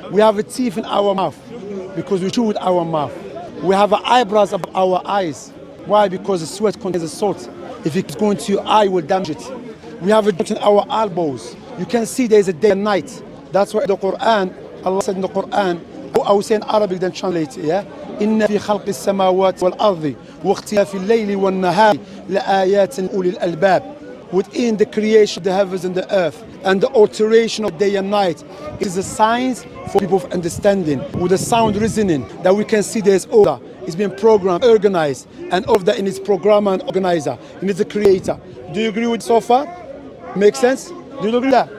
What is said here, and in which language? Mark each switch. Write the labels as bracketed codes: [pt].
[en] We have a teeth in our mouth because we chew with our mouth. We have eyebrows above our eyes. Why? Because the sweat contains salt. If it's going to your eye, it will damage it. We have a dot in our elbows. You can see there's a day and night. That's why the Quran, Allah said in the Quran, I will say in Arabic, then translate it, yeah? [ar] إن في خلق السماوات والأرض واختلاف الليل والنهار لآيات لأولي الألباب. [en] Within the creation of the heavens and the earth and the alteration of day and night, it is a science for people of understanding, with a sound reasoning that we can see there's order. It's been programmed, organized, and of that in its programmer and organizer, and it's a creator. Do you agree with so far? Make sense? Do you agree with that?